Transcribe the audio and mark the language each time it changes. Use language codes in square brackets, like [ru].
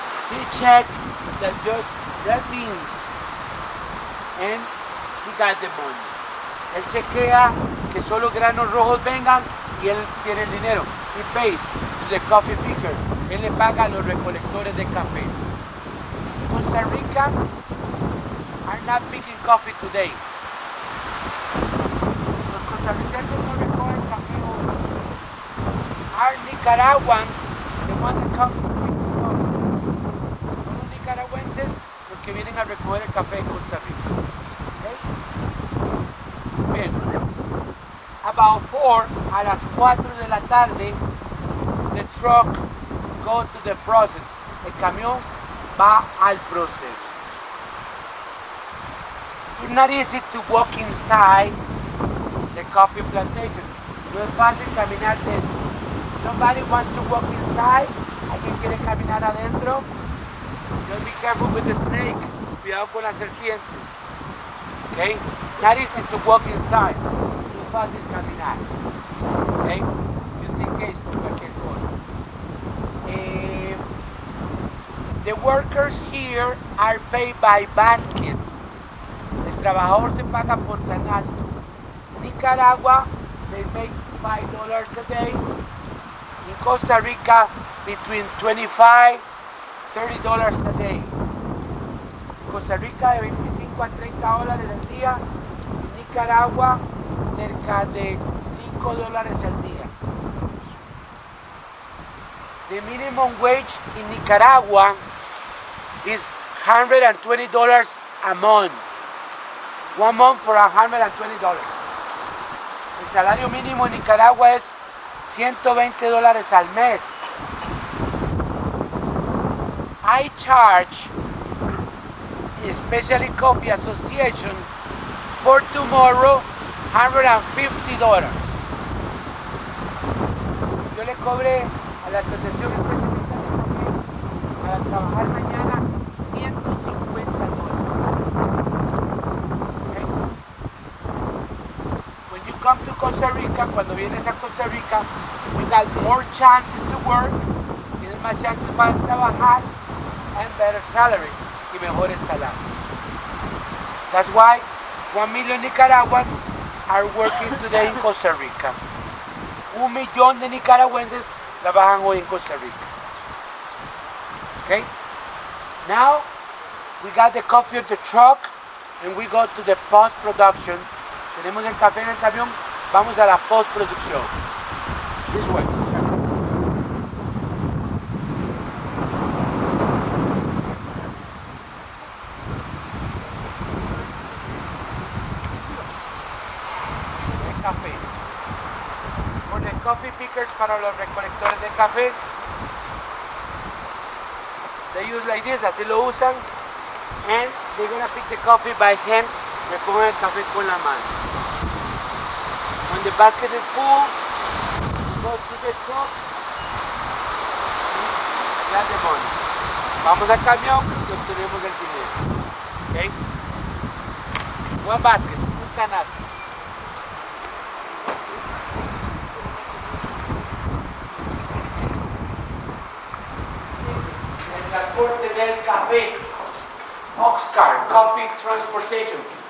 [en] He checked that just red beans and he got the money. [es] Él chequea que solo granos rojos vengan y él tiene el dinero. [en] He pays to the coffee picker. [es] Él le paga a los recolectores de café. [en] Costa Ricans are not picking coffee today. [es] Los costarricenses no recogen café hoy. [en] Are Nicaraguans the ones that come to pick the coffee. [es] Son los nicaragüenses los que vienen a recoger el café en Costa Rica. [en] Okay? [es] Bien. [en] About 4, [es] a las 4 de la tarde, [en] the truck go to the process. [es] El camión va al proceso. [en] It's not easy to walk inside the coffee plantation. [es] No es fácil caminar dentro. [en] Somebody wants to walk inside. [es] ¿Alguien quiere caminar adentro? [en] Just be careful with the snake. [es] Cuidado con las serpientes. [en] Okay? Not easy to walk inside. [es] No es fácil caminar. [en] Okay? Just in case [es] por cualquier cosa. [en] The workers here are paid by basket. [es] El trabajador se paga por canasto. [en] Nicaragua, they make $5 a day. In Costa Rica, between $25, $30 a day. [es] Costa Rica de 25 a 30 dólares al día. En Nicaragua, cerca de $5 al día. [en] The minimum wage in Nicaragua is $120 a month. 1 month for $120. [es] El salario mínimo en Nicaragua es $120 al mes. [en] I charge especially Coffee Association for tomorrow $150. [es] Yo le cobré a la Asociación Especialista de Café para trabajar mañana $150. [en] Okay. When you come to Costa Rica, [es] cuando vienes a Costa Rica, [en] you got more chances to work, [es] tienes más chances para trabajar, [en] and better salaries, [es] y mejores salarios. [en] That's why 1 million Nicaraguans are working today in Costa Rica. [es] 1 millón de nicaragüenses trabajan hoy en Costa Rica. [en] Okay? Now, we got the coffee on the truck, and we go to the post-production. [es] Tenemos el café en el camión, vamos a la post-producción. [en] This way. Café. For the coffee pickers, [es] para los recolectores de café, [en] they use like this, [es] así lo usan, [en] and they're gonna pick the coffee by hand, [es] recogen el café con la mano. [en] When the basket is full, go to the truck, grab the money. [es] Vamos al camión y obtenemos el dinero. [en] Okay? One basket, [es] un canasto. Transporte del café, Oxcar, [en] Coffee Transportation.